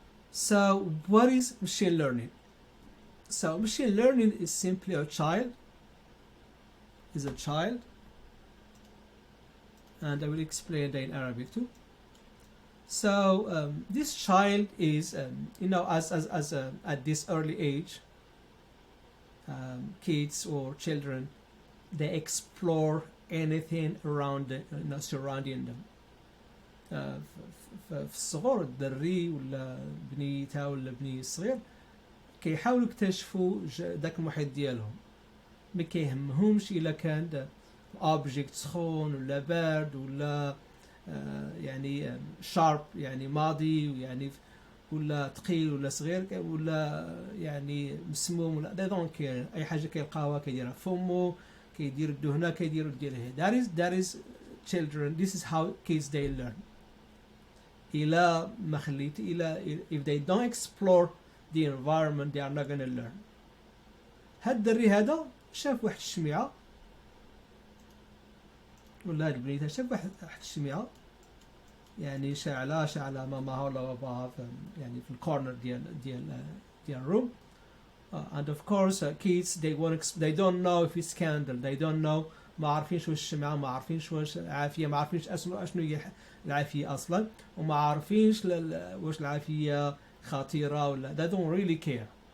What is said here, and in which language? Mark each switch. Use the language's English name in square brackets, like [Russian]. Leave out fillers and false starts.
[English] So what is machine learning? So machine learning is simply a child, and I will explain that in Arabic too. So this child is, as at this early age, kids or children, they explore anything around surrounding them. [Arabic] في الصغر الدري ولا بنيتها ولا بني الصغير كيحاولوا يكتشفوا داك المحيط ديالهم، ما كيهمهمش الا كان اوبجيكت سخون ولا بارد ولا يعني شارب يعني ماضي يعني ولا ثقيل ولا صغير ولا يعني مسموم ولا [English] they don't care. [Arabic] اي حاجه كيلقاوها كيديرها فمو، كيدير الدهنه كيدير ديالها. [English] that is children. This is how kids they learn. [Arabic] إلا ما خليت [English] if they don't explore the environment they are not gonna learn. [Arabic] هاد الدري هذا شاف واحد الشميعة ولا هاد البنيته شاف واحد الشميعة يعني شعلة ماماها ولا باباها يعني في الكورنر ديال room. [English] And of course kids they don't know [Arabic] if it's candle, they don't know، ما عارفينش واش الشمعة، ما عارفينش واش العافية، ما عارفينش شنو هي العافية أصلا، وما عارفينش واش العافية خطيرة ولا [English] they don't really care.